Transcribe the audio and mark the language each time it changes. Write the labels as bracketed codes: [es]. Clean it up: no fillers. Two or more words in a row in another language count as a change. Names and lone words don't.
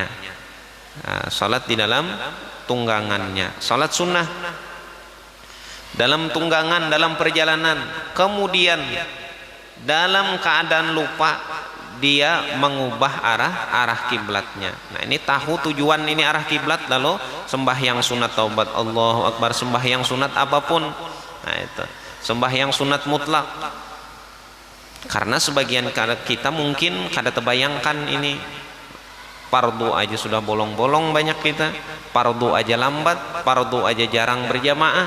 [id] Sholat di dalam tunggangannya, sholat sunnah dalam tunggangan, dalam perjalanan, kemudian dalam keadaan lupa dia mengubah arah kiblatnya. Nah, ini tahu tujuan ini arah kiblat, lalu sembahyang sunat taubat [ar] الله أكبر, [id] sembahyang sunat apapun. Nah, itu sembahyang sunat mutlak. Karena sebagian kita mungkin kada terbayangkan ini fardu aja sudah bolong-bolong banyak kita, fardu aja lambat, fardu aja jarang berjamaah.